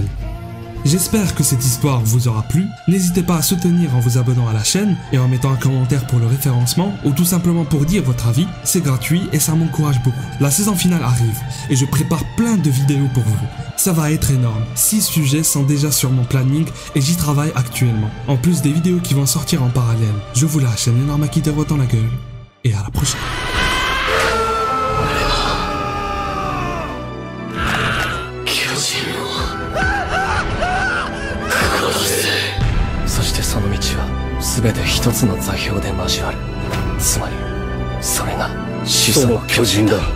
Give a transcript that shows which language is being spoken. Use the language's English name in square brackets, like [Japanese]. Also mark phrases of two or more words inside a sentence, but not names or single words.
[French] J'espère que cette histoire vous aura plu. N'hésitez pas à soutenir en vous abonnant à la chaîne et en mettant un commentaire pour le référencement ou tout simplement pour dire votre avis. C'est gratuit et ça m'encourage beaucoup. La saison finale arrive et je prépare plein de vidéos pour vous. Ça va être énorme. 6 sujets sont déjà sur mon planning et j'y travaille actuellement. En plus des vidéos qui vont sortir en parallèle. Je vous lâche un énorme akidero dans la gueule et à la prochaine. [Japanese] その道は全て一つの座標で交わる。つまりそれが始祖の巨人だ。